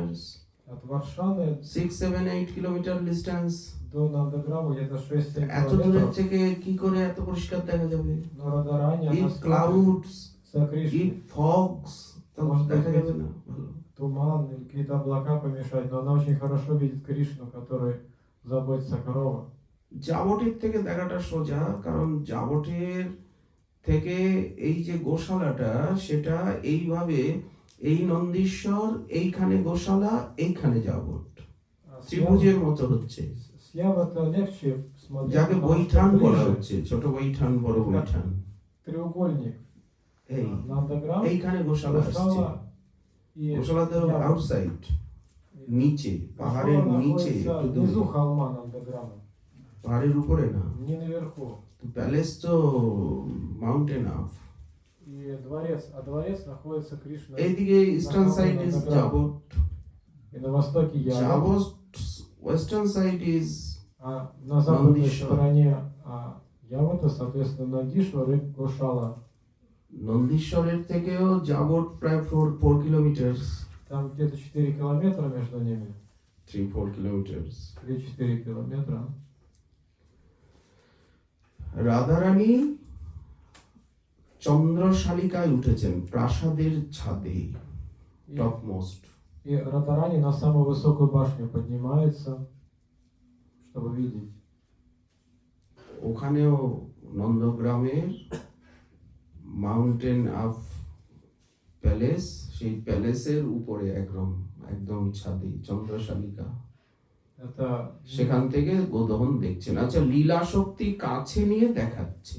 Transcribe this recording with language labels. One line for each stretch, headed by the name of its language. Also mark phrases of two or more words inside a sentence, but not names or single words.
Russian: От Варшаны
Bangla: 6-7-8 কিলোমিটার ডিস্টেন্স।
Russian: до Нандаграма где-то 6-7
Bangla: এত দূরের
Russian: километров.
Bangla: থেকে কি করে এত পরিষ্কার দেখা যাবে?
Russian: Но Радарани,
Bangla: ইফ
Russian: она смотрит
Bangla: ক্লাউডস,
Russian: за Кришной.
English: if fogs,
Russian: Может
Bangla: দেখা
Russian: быть,
Bangla: যাবে না ভালো।
Russian: Туман или какие-то облака помешать, но она очень хорошо видит Кришну, который заботится о коровах.
Bangla: জাবটের থেকে দেখাটা সোজা, কারণ জাবটের থেকে এই যে গোশালাটা, সেটা এইভাবে এই নন্দীশ্বর, এইখানে গোশালা, এইখানে জাবট,
Russian: А
Bangla: ত্রিভুজের মতো হচ্ছে,
Russian: Сьява-то легче смотреть,
Bangla: যাকে
Russian: потому что
Bangla: বৈঠান বলা
Russian: ближе.
Bangla: হচ্ছে, ছোট বৈঠান বড় বৈঠান।
Russian: Треугольник.
Bangla: এই
Russian: Нандаграм,
Bangla: এইখানে গোশালা আসছে।
Russian: Гошала и
Bangla: গোশালাতে
Russian: Ява.
Bangla: আউটসাইড, নিচে, পাহাড়ের
Russian: Гошала
Bangla: নিচে,
Russian: находится
Bangla: একটু
Russian: внизу
Bangla: দূরে।
Russian: холма Нандаграма,
Bangla: পাহাড়ের উপরে না,
Russian: не наверху.
Bangla: প্যালেস তো
English: mountain up.
Russian: И дворец, а дворец находится Кришна.
English: এইদিকে eastern side is Jabat,
Russian: И на востоке Ява,
English: Jabat western side is
Russian: а на западной Нандишвар. стороне Ява-то, соответственно, Нандишвар и Гошала.
Bangla: নন্দীশ্বরের থেকেও জাবট প্রায় 4 কিলোমিটার,
Russian: Там где-то 4 километра между ними.
Bangla: 3-4 কিলোমিটার।
Russian: 3-4 километра.
Bangla: রাধারানী চন্দ্রশালিকায় উঠেছেন, প্রাসাদের ছাদে,
Russian: И,
English: top most.
Russian: и Радарани на самую высокую башню поднимается. чтобы видеть.
Bangla: ওখানেও নন্দগ্রামের
English: mountain of palace,
Bangla: সেই প্যালেসের উপরে একদম ছাদে চন্দ্রশালিকা,
Russian: Это
Bangla: সেখান থেকে গোদহন দেখছেন। আচ্ছা, লীলা শক্তি কাছে নিয়ে দেখাচ্ছে।